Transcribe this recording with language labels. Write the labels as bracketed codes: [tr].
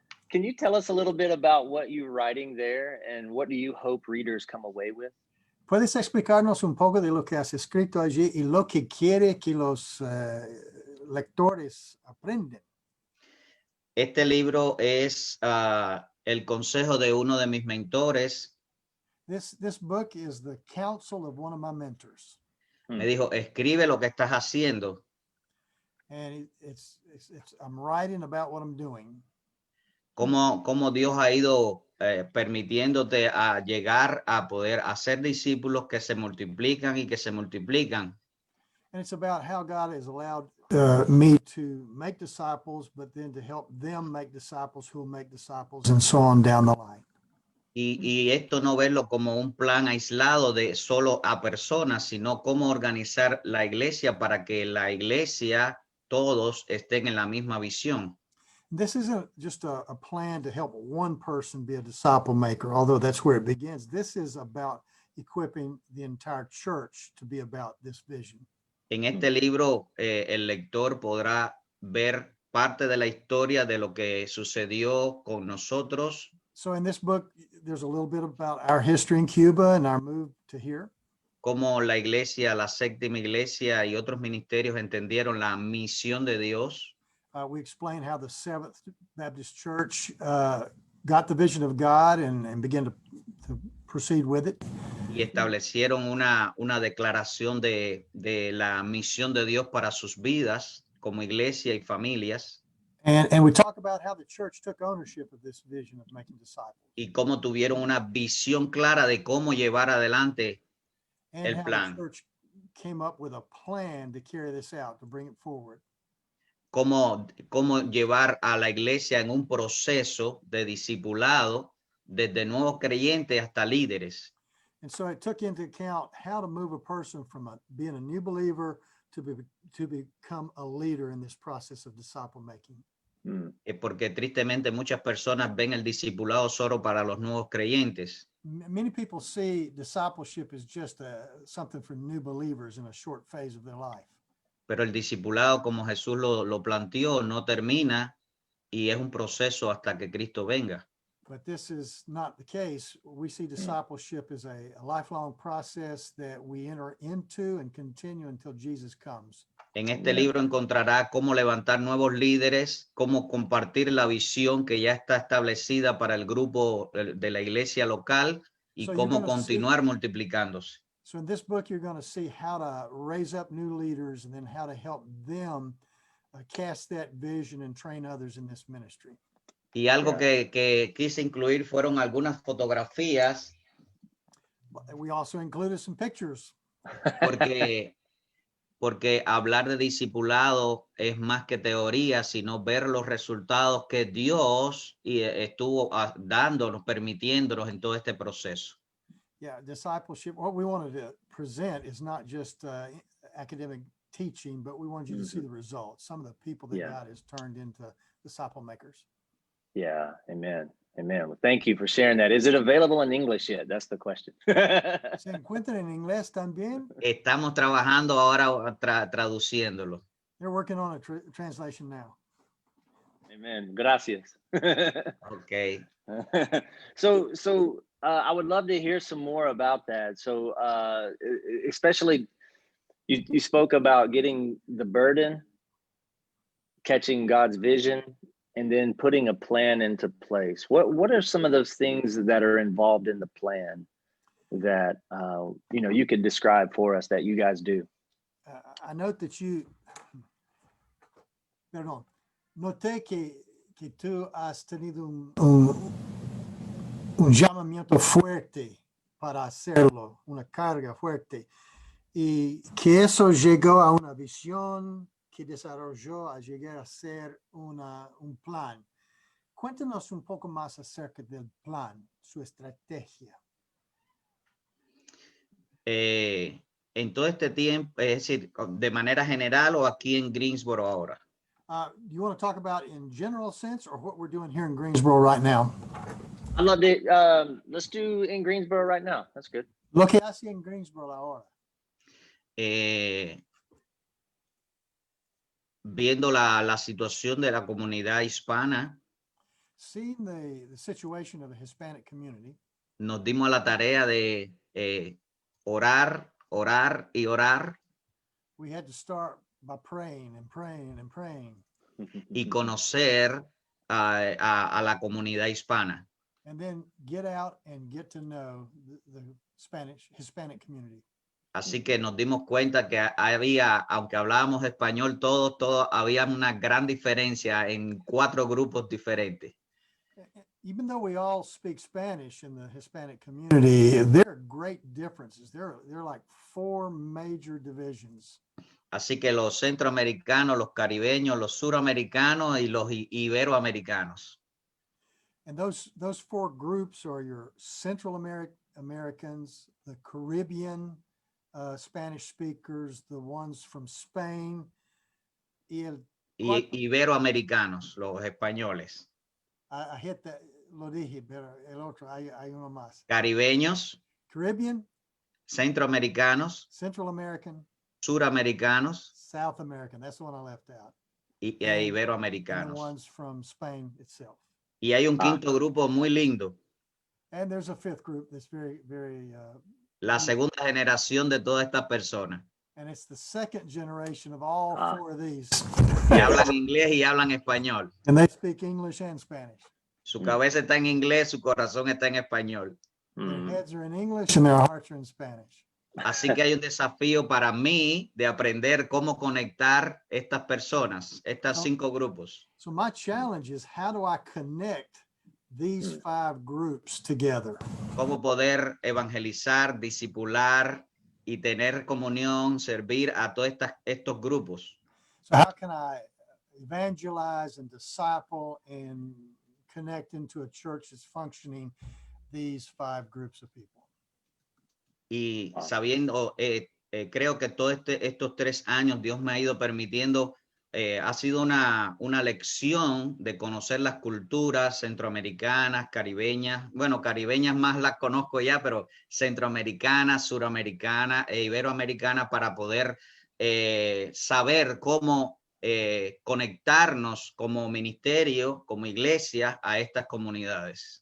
[en] Can you tell us a little bit about what you're writing there and what do you hope readers come away with? [es] ¿Puedes explicarnos un poco de lo que has escrito allí y lo que quiere que los lectores aprenden? Este libro es el consejo de uno de mis mentores. [en] This book is the counsel of one of my mentors. [es] Me dijo, escribe lo que estás haciendo. [en] And I'm writing about what I'm doing. [es] Cómo Dios ha ido permitiéndote a llegar a poder hacer discípulos que se multiplican y que se multiplican. [en] And it's about how God has allowed me to make disciples, but then to help them make disciples who will make disciples, and so on down the line. [es] Y esto no verlo como un plan aislado de solo a personas, sino cómo organizar la iglesia para que la iglesia, todos estén en la misma visión. [en] This isn't just a plan to help one person be a disciple maker, although that's where it begins. This is about equipping the entire church to be about this vision. [es] En este libro, el lector podrá ver parte de la historia de lo que sucedió con nosotros. [en] So in this book, there's a little bit about our history in Cuba and our move to here. [es] Cómo la iglesia, la séptima iglesia y otros ministerios entendieron la misión de Dios. [en] We explain how the Seventh Baptist Church got the vision of God and began to proceed with it. [es] Y establecieron una declaración de la misión de Dios para sus vidas como iglesia y familias. [en] And we talk about how the church took ownership of this vision of making disciples. [es] Y cómo tuvieron una visión clara de cómo llevar adelante [en] And [es] el [en] how [es] plan. [en] the church came up with a plan to carry this out, to bring it forward. [es] Cómo llevar a la iglesia en un proceso de discipulado desde nuevos creyentes hasta líderes. [en] And so it took into account how to move a person from being a new believer to become a leader in this process of disciple making. [es] Porque tristemente muchas personas ven el discipulado solo para los nuevos creyentes. [en] Many people see discipleship as just something for new believers in a short phase of their life. [es] Pero el discipulado, como Jesús lo planteó, no termina y es un proceso hasta que Cristo venga. [en] But this is not the case. We see discipleship as a lifelong process that we enter into and continue until Jesus comes. [es] En este libro encontrará cómo levantar nuevos líderes, cómo compartir la visión que ya está establecida para el grupo de la iglesia local y [en] So [es] cómo continuar multiplicándose. [en] So in this book, you're going to see how to raise up new leaders and then how to help them cast that vision and train others in this ministry. [es] Y algo que quise incluir fueron algunas fotografías. [en] We also included some pictures. [es] Porque hablar de discipulado es más que teoría, sino ver los resultados que Dios estuvo dándonos, permitiéndonos en todo este proceso. [en] Yeah, discipleship, what we wanted to present is not just academic teaching, but we wanted you to see the results, some of the people that God has turned into disciple makers. Yeah, amen. Amen. Well, thank you for sharing that. Is it available in English yet? That's the question. [es] ¿Se encuentra en inglés también? Estamos trabajando ahora traduciéndolo. [en] They're working on a translation now. [es] Amen. Gracias. [en] Okay. So I would love to hear some more about that. So especially you spoke about getting the burden, catching God's vision, and then putting a plan into place. What are some of those things that are involved in the plan that you could describe for us that you guys do? I note that [es] noté que tú has tenido un llamamiento fuerte para hacerlo, una carga fuerte, y que eso llegó a una visión que desarrolló a llegar a ser un plan. Cuéntanos un poco más acerca del plan, su estrategia. En todo este tiempo, es decir, de manera general o aquí en Greensboro ahora. [en] Do you want to talk about in general sense or what we're doing here in Greensboro right now? I'd love to, let's do in Greensboro right now. That's good. [es] Lo que hace en Greensboro ahora. Viendo la situación de la comunidad hispana, [en] Seeing the situation of the Hispanic community, [es] nos dimos a la tarea de orar, orar y orar [en] we had to start by praying and praying and praying. [es] y conocer a la comunidad hispana. [en] And then get out and get to know the Hispanic community. [es] Así que nos dimos cuenta que había, aunque hablábamos español, todos había una gran diferencia en 4 grupos diferentes. [en] Even though we all speak Spanish in the Hispanic community, there are great differences. There are like 4 major divisions. [es] Así que los centroamericanos, los caribeños, los suramericanos y los iberoamericanos. [en] And those 4 groups are your Central Americans, the Caribbean Spanish speakers, the ones from Spain, [es] y iberoamericanos, los españoles. [en] I hit that, [es] lo dije, pero el otro, hay uno más. Caribeños, [en] Caribbean, [es] centroamericanos, [en] Central American, [es] suramericanos, [en] South American. That's the one I left out. [es] y [en] And the [es] iberoamericanos. [en] ones from Spain itself. [es] Y hay un quinto grupo muy lindo. [en] And there's a 5th group that's very, very. [es] La segunda generación de todas estas personas. [en] And it's the 2nd generation of all 4 of these. [es] Y hablan inglés y hablan español. [en] And they speak English and Spanish. [es] Su cabeza está en inglés, su corazón está en español. [en] Their heads are in English and their hearts are in Spanish. [es] Así que hay un desafío para mí de aprender cómo conectar estas personas, estas 5 grupos. [en] So my challenge is, how do I connect these 5 groups together? [es] Cómo poder evangelizar, discipular y tener comunión, servir a todos estos grupos. [en] So how can I evangelize and disciple and connect into a church that's functioning these 5 groups of people? [es] Y sabiendo, creo que todos estos 3 años Dios me ha ido permitiendo, ha sido una lección de conocer las culturas centroamericanas, caribeñas. Bueno, caribeñas más las conozco ya, pero centroamericanas, suramericanas e iberoamericanas, para poder saber cómo conectarnos como ministerio, como iglesia, a estas comunidades.